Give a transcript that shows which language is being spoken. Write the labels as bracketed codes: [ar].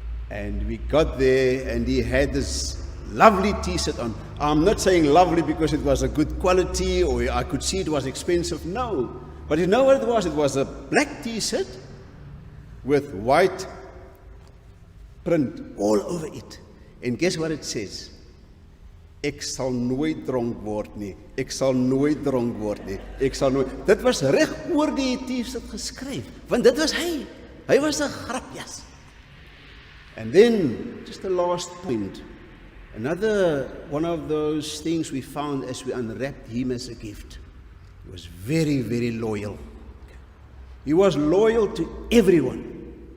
[en] And we got there and he had this lovely t-shirt on. I'm not saying lovely because it was a good quality or I could see it was expensive. No. But you know what it was? It was a black t-shirt with white print all over it. And guess what it says? [af] Ek sal nooit dronk word nie. Ek sal nooit dronk word nie. Ek sal nooit. Dit was reg oor die t-shirt geskryf. Want dit was hy. Hy was 'n grapjas. [en] And then, just the last point. Another one of those things we found as we unwrapped him as a gift. He was very, very loyal. He was loyal to everyone.